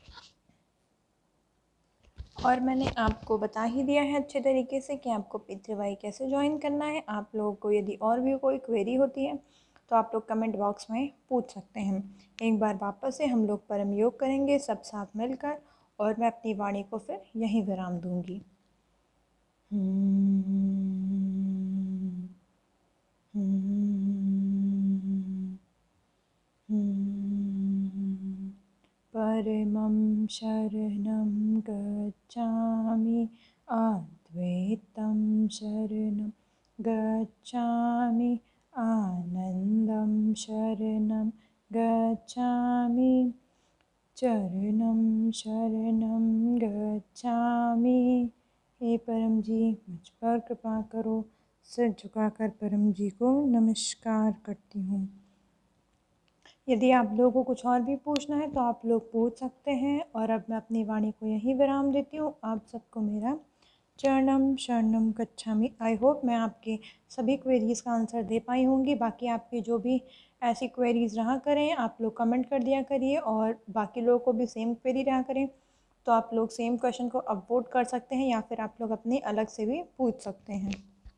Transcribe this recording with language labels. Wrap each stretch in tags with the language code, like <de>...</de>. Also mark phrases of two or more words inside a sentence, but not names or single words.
<hi>और मैंने आपको बता ही दिया है अच्छे तरीके से कि आपको P3Y कैसे ज्वाइन करना है। आप लोगों को यदि और भी कोई क्वेरी होती है तो आप लोग</hi> <en>comment box</en> <hi>में पूछ सकते हैं। एक बार वापस से हम लोग परम योग करेंगे सब साथ मिलकर, और मैं अपनी वाणी को फिर यहीं विराम दूंगी।</hi> <sa>परमं शरणं गच्छामि, अद्वैतं शरणं गच्छामि, आनन्दं शरणं गच्छामि, चरणं शरणं गच्छामि।</sa> <hi>हे परम जी, मुझ पर कृपा करो। सिर झुकाकर परम जी को नमस्कार करती हूँ। यदि आप लोगों को कुछ और भी पूछना है तो आप लोग पूछ सकते हैं। और अब मैं अपनी वाणी को यहीं विराम देती हूँ। आप सबको मेरा</hi> <sa>चरणम शरणम गच्छामि।</sa> <en>I hope</en> <hi>मैं आपके सभी क्वेरीज़ का आंसर दे पाई होंगी। बाकी आपकी जो भी ऐसी क्वेरीज़ रहा करें आप लोग कमेंट कर दिया करिए, और बाकी लोगों को भी</hi> <en>same query</en> <hi>रहा करें तो आप लोग</hi> <en>same question</en> <hi>को अपवोट कर सकते हैं, या फिर आप लोग अपने अलग से भी पूछ सकते हैं।</hi>